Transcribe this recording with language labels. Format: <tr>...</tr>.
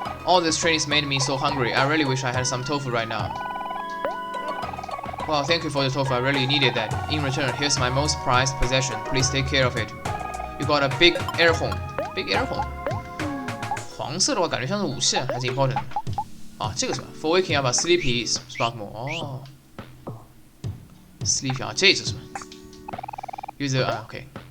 <en>All this training's made me so hungry. I really wish I had some tofu right now. Well, thank you for the tofu. I really needed that. In return, here's my most prized possession. Please take care of it. You got a big earphone. Big earphone.</en> <zh>黄色的话，感觉像是武器，还是 important 啊？这个是吧</zh> <en>？For waking up a sleepy Sproutmore。</en> <zh>哦 ，sleepy 啊，这只是吧 ？User 啊 ，OK。</zh>